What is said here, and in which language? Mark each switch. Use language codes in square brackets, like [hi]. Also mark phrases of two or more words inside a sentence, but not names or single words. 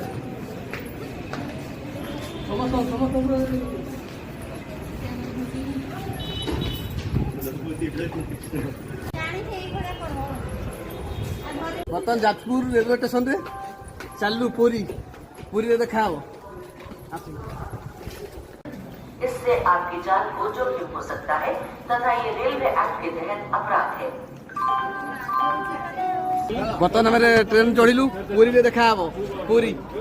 [or] ବର୍ତ୍ତମାନ ଯାଜପୁର ରେଲୱେ ଷ୍ଟେସନରେ ଚାଲୁ ପୁରୀ। ପୁରୀରେ ଦେଖା ହବ। [hi] इससे आपकी जान को जोखिम हो सकता है तथा ये रेलवे एक्ट के तहत अपराध है। [or] ବର୍ତ୍ତମାନ ଆମେ ଟ୍ରେନ ଚଢିଲୁ। ପୁରୀରେ ଦେଖା ହବ। ପୁରୀ